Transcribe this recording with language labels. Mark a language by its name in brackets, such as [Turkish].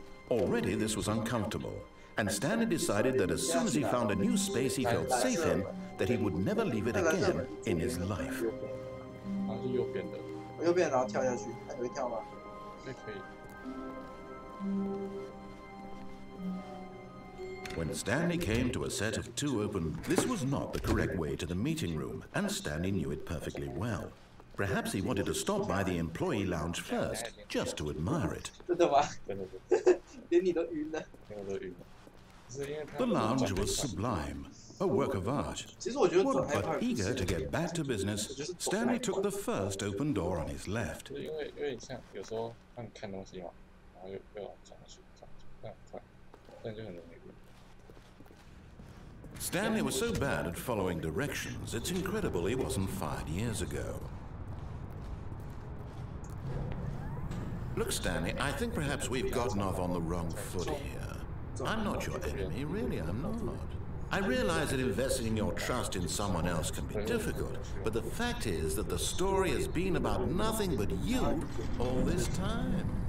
[English] Already, this was uncomfortable, and Stanley decided that as soon as he found a new space he felt safe in, that he would never leave it again in his life. [Chinese] 好像是右边的。右边，然后跳下去，还会跳吗？可以。 [English] When Stanley came to a set of 2 open, this was not the correct way to the meeting room, and Stanley knew it perfectly well. Perhaps he wanted to stop by the employee lounge first, just to admire it. [Chinese] 真的吗？真的。连你都晕了。连我都晕了。 [English] The lounge was sublime, a work of art. But eager to get back to business, Stanley took the first open door on his left. [Chinese] 因为你像有时候让你看东西嘛，然后又要上去，这样快，这样就很容易晕。 [English] Stanley was so bad at following directions, it's incredible he wasn't fired years ago. Look, Stanley, I think perhaps we've gotten off on the wrong foot here. I'm not your enemy, really, I'm not. I realize that investing your trust in someone else can be difficult, but the fact is that the story has been about nothing but you all this time.